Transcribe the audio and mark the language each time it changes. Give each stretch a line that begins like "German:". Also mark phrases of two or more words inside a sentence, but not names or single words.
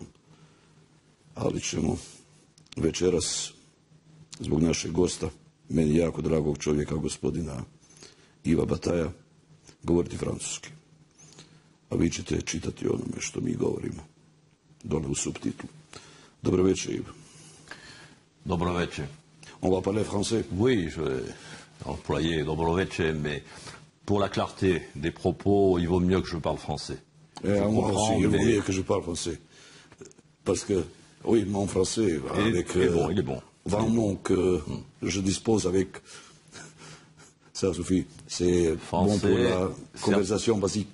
Serbian: Ali ćemo večeras, zbog našeg gosta, meni jako dragog čovjeka, gospodina Iva Bataja, govoriti francuski. A vi ćete čitati onome što mi govorimo, dole u subtitlu. Dobro večer, Ivo. Dobro večer.
French: On va parler français? Oui, je vais employer
Serbian: dobro večer,
French: mais pour la clarté des propos, il vaut mieux que je parle français. Moi aussi, il vaut mieux que je parle français. Parce que, oui, mon français, avec il est bon. vraiment que je dispose avec, ça suffit, c'est bon pour la conversation basique.